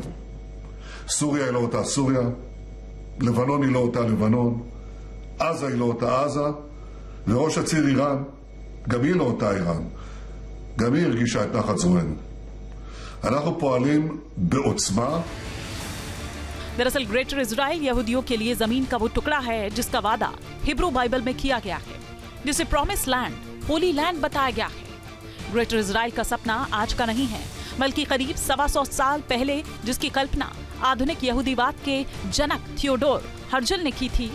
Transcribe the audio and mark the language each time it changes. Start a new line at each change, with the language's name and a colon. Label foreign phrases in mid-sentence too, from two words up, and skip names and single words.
Hebrew: סוריה היא לא אותה סוריה, לבנון היא לא אותה לבנון, עזה היא לא אותה עזה, וראש הציר איראן, גם היא לא אותה איראן. גם היא הרגישה את נחת זרוענו. אנחנו פועלים בעוצמה.
Hindi: दरअसल ग्रेटर इजराइल यहूदियों के लिए जमीन का वो टुकड़ा है जिसका वादा हिब्रू बाइबल में किया गया है, जिसे
English: promise land, holy land
Hindi: बताया गया है। ग्रेटर इजराइल का सपना आज का नहीं है, बल्कि करीब 125 साल पहले जिसकी कल्पना आधुनिक यहूदीवाद के जनक थियोडोर हर्जल ने की थी।